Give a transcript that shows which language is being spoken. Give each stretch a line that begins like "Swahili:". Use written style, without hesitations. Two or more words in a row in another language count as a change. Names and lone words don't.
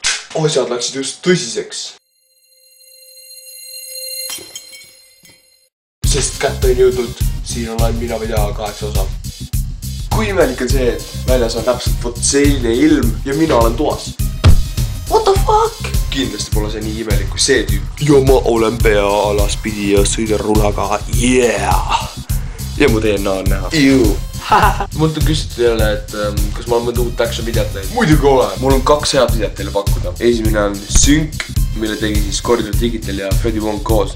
Estonian: asjad läksid just tõsiseks. Sest kätte on jõudnud, siin on ainult mina või teha 8 osa. Kui imelik on see, et väljas on täpselt vot selline ilm ja mina olen toas.
English: What the fuck?
Estonian: Kindlasti pole see nii imelik kui see tüüp. Ja ma olen pea alaspidi ja sõidan rulaga. Yeah! Ja mu DNA on näha. Mult on küsitud jälle, et kas ma olen mõnda uut action videot näinud. Muidugi olen. Mul on 2 head videot teile pakkuda. Esimene on Sync, mille tegi siis Corridor Digital ja Freddy Wong koos.